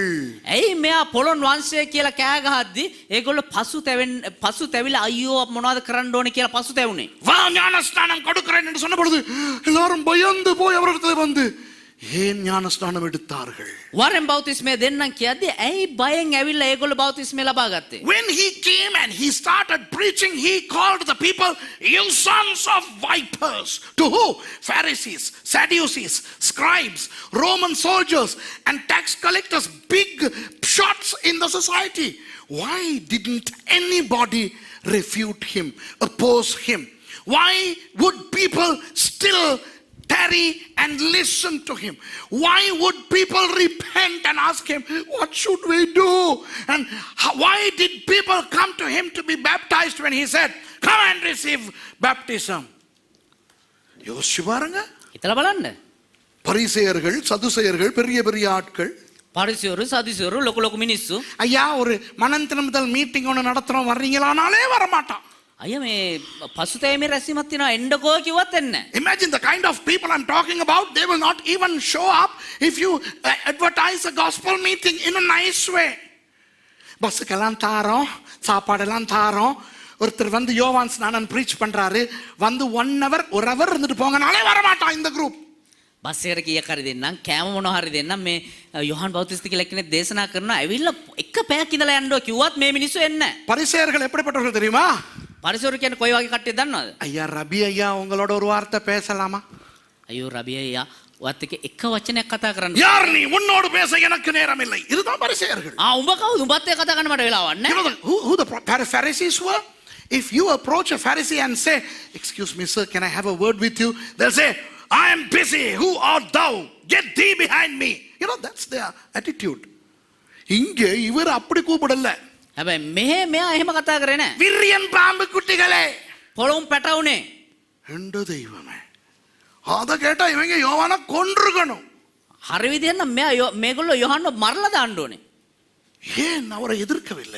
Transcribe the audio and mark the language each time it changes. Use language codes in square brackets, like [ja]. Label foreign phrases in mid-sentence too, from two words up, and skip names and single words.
[si] ඇයි මෙයා පොළොන් වංශය කියලා කෑ ගහද්දි ඒගොල්ලෝ පසු තැවිලා අයියෝ මොනවද කරන්න ඕනේ කියලා පසු තැවුනේ? [ta] வா ஞானஸ்நானம் கொடுக்கிறேன் என்று சொன்ன பொழுது எல்லாரும் பயந்து போய் அவரிடத்தில் வந்து ஏன் ஞானஸ்நானம் எடுத்தார்கள்? [si] වරෙන් බෞතිස්මය දෙන්නම් කියද්දි ඇයි බයෙන් ඇවිල්ලා ඒගොල්ලෝ බෞතිස්මය ලබා ගත්තේ? [en] When he came and he started preaching, he called the people, you sons of vipers. To who? Pharisees, Sadducees, scribes, Roman soldiers, and tax collectors, big shots in the society. Why didn't anybody refute him, oppose him? Why would people still tarry and listen to him? Why would people repent and ask him, what should we do? And why did people come to him to be baptized when he said, come and receive baptism? [ta] யோசிச்சு பாருங்க. [si] හිතලා බලන්න. [ta] பரிசேயர்கள், சதுசேயர்கள், பெரிய பெரிய ஆட்கள், [si] පරිසයරු සදිසයරු ලොකු ලොකු මිනිස්සු [ta] ஐயா ஒரு மனம் திரும்புதல் மீட்டிங் ஒன்று நடத்துறோம் வர்றீங்களானாலே வரமாட்டான். [si] අය මේ පසුතැවීමේ රැස්වීමක් තියෙනවා එන්නකෝ කිව්වත් එන්නේ නැහැ. [en] Imagine the kind of people I'm talking about. They will not even show up if you advertise a gospel meeting in a nice way. [ta] பஸ்ஸுக்கெல்லாம் தாரோம், சாப்பாடெல்லாம் தாரோம். ஒருத்தர் வந்து யோவான் ஸ்நானன் ப்ரீச் பண்றாரு, வந்து [en] 1 hour 1 hour [ta] இருந்துட்டு போங்கனாலே வரமாட்டான் இந்த குரூப். [si] බස් එකට කීයක් හරි දෙන්නම් කෑම මොනවා හරි දෙන්නම් මේ යොහන් බෞතිස්ත කියලා කෙනෙක් දේශනා කරනවා ඇවිල්ලා එක පැයක් ඉඳලා යන්න කිව්වත් මේ මිනිස්සු එන්නේ නැහැ. [ta] பரிசேயர்கள் எப்படிப்பட்டவர்கள் தெரியுமா? [si] පරිසයරු කියන්නේ කොයි වගේ කට්ටියද දන්නවද? [ta] ஐயா ரபி ஐயா உங்களோட ஒரு வார்த்தை பேசலாமா? [si] අයියෝ රබිය අයියා ඔයත් එක්ක එක වචනයක් කතා කරන්න. [ta] யார் நீ? உன்னோடு பேச எனக்கு நேரம் இல்லை. இதுதான் பரிசேயர்கள். [si] උඹ කවුද? උඹත් එක්ක කතා කරන්න මට වෙලාවක් නැහැ. [en] You know who the Pharisees were? If you approach a Pharisee and say, excuse me sir, can I have a word with you? They'll say, I am busy. Who art thou? Get thee behind me. You know, that's their attitude. [ta] இங்கே இவர் அப்படி கூப்பிடல. [si] හැබැයි මෙයා එහෙම කතා කරේ නැහැ. [ta] விரியன் பாம்பு குட்டிகளே, [si] පොළොම් පැටවුනේ. [ta] எந்த தெய்வமே, அத கேட்டா இவங்க யோவானை கொன்றுக்கணும். [si] හරි විදියට නම් මේගොල්ලෝ යොහන්නව මරලා දාන්න ඕනේ. [ta] ஏன் அவரை எதிர்க்கவில்லை?